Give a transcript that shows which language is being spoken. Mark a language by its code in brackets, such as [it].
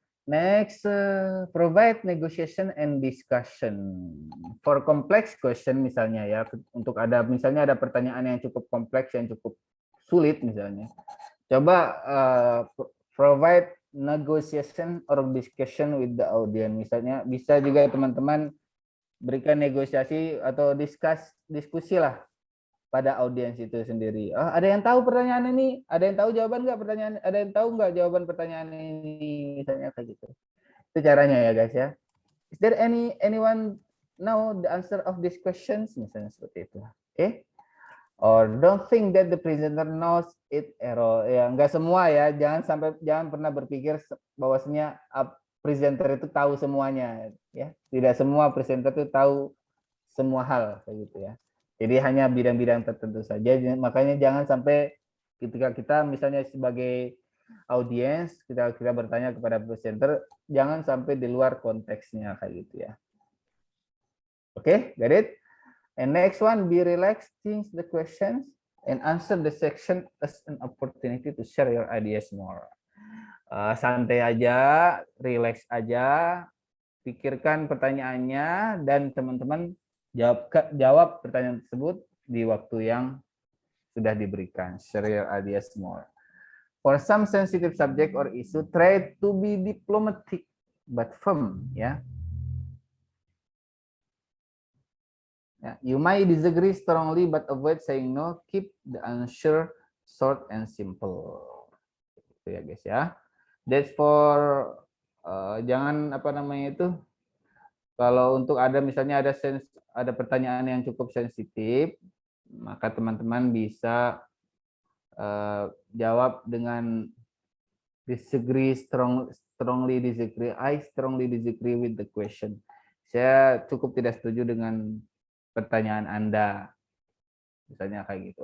[en] Next, provide negotiation and discussion. For complex question [id] misalnya, ya, untuk misalnya ada pertanyaan yang cukup kompleks, yang cukup sulit misalnya. [en] Coba provide negotiation or discussion with the audience. [id] Misalnya bisa juga teman-teman berikan negosiasi atau diskusi lah pada audiens itu sendiri. Oh, ada yang tahu pertanyaan ini? Ada yang tahu jawaban nggak pertanyaan? Ada yang tahu nggak jawaban pertanyaan ini? Misalnya kayak gitu. Itu caranya ya, guys, ya. [en] Is there anyone know the answer of these questions? [id] Misalnya seperti itu. [en] Oke. Or don't think that the presenter knows it all. [id] Ya, enggak semua, ya. Jangan pernah berpikir bahwasanya presenter itu tahu semuanya, ya. Tidak semua presenter itu tahu semua hal, kayak gitu, ya. Jadi hanya bidang-bidang tertentu saja. Makanya jangan sampai ketika kita misalnya sebagai audiens, kita bertanya kepada presenter, jangan sampai di luar konteksnya, kayak gitu, ya. [en] Oke, got it? And next one, be relaxed, think the questions, and answer the section as an opportunity to share your ideas more. [id] Santai aja, relax aja, pikirkan pertanyaannya, dan teman-teman jawab pertanyaan tersebut di waktu yang sudah diberikan. [en] Share your ideas more. For some sensitive subject or issue, try to be diplomatic but firm, ya. Ya, you might disagree strongly but avoid saying no. Keep the answer short and simple. [id] Itu ya guys ya. [en] That's for [id] jangan apa namanya itu. Kalau untuk ada misalnya ada pertanyaan yang cukup sensitif, maka teman-teman bisa jawab dengan [en] strongly disagree. I strongly disagree with the question. [id] Saya cukup tidak setuju dengan pertanyaan Anda. Misalnya kayak gitu.